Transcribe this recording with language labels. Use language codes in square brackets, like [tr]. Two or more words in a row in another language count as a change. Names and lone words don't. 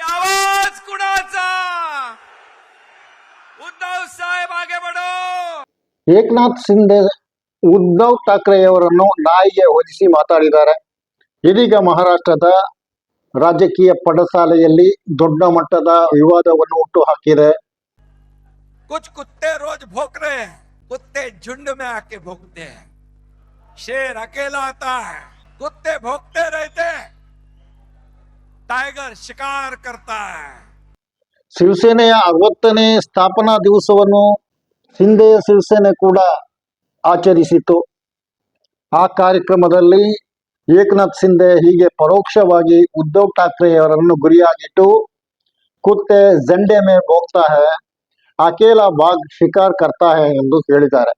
[kn] ಏಕನಾಥ್ ಶಿಂದೆ ಉದ್ಧವ್ ಠಾಕ್ರೆಯವರನ್ನು ನಾಯಿಗೆ ಹೋಲಿಸಿ ಮಾತಾಡಿದ್ದಾರೆ. ಇದೀಗ ಮಹಾರಾಷ್ಟ್ರದ ರಾಜಕೀಯ ಪಡಸಾಲೆಯಲ್ಲಿ ದೊಡ್ಡ ಮಟ್ಟದ ವಿವಾದವನ್ನು ಹುಟ್ಟು ಹಾಕಿದೆ. [hi] कुछ कुत्ते रोज भौंक रहे हैं, कुत्ते झुंड में आके भौंकते हैं, शेर अकेला आता है, कुत्ते भौंकते रहते हैं, टाइगर शिकार करता है. [kn] ಶಿವಸೇನೆಯ 60ನೇ ಸ್ಥಾಪನಾ ದಿವಸವನ್ನು ಶಿಂದೆಯ ಶಿವಸೇನೆ ಕೂಡ ಆಚರಿಸಿತು. ಆ ಕಾರ್ಯಕ್ರಮದಲ್ಲಿ ಏಕನಾಥ್ ಶಿಂದೆ ಹೀಗೆ ಪರೋಕ್ಷವಾಗಿ ಉದ್ಧವ್ ಠಾಕ್ರೆಯವರನ್ನು ಗುರಿಯಾಗಿಟ್ಟು [hi] कुत्ते झंडे में भोगता है, अकेला बाघ शिकार करता है [kn] ಎಂದು ಹೇಳಿದ್ದಾರೆ.